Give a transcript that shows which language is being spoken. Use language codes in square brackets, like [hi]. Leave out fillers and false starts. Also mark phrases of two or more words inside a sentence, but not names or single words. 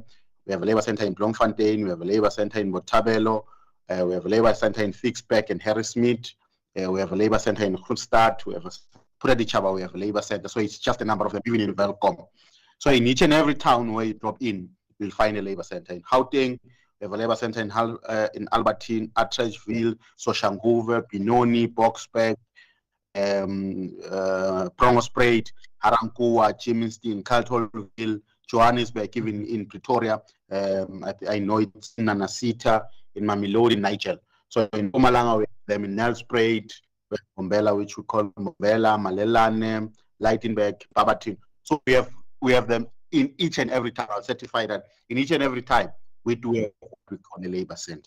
[en] We have a labor center in Bloemfontein. We have a labor center in Botabelo. We have a labor center in Fixbeck and Harrismith. We have a labor center in Grootstad. We have a Puradichaba, we have a labor center. So it's just a number of them, even in Welcome. So in each and every town where you drop in, you'll find a labor center. In Gauteng, we have a labor center in Albertine, Atteridgeville, Soshanguve, Benoni, Boksburg, Promospruit, Harankuwa, Germiston, Carletonville, Johannesburg, even in Pretoria. I know it's in Nanasita, in Mamelodi, Nigel. So in Mpumalanga, we have them in Nelspruit, Mbombela, which we call Mbombela, Malelane, Lightenberg, Barberton. So we have them in each and every time. I'll certify that in each and every time we do what we call a labor center.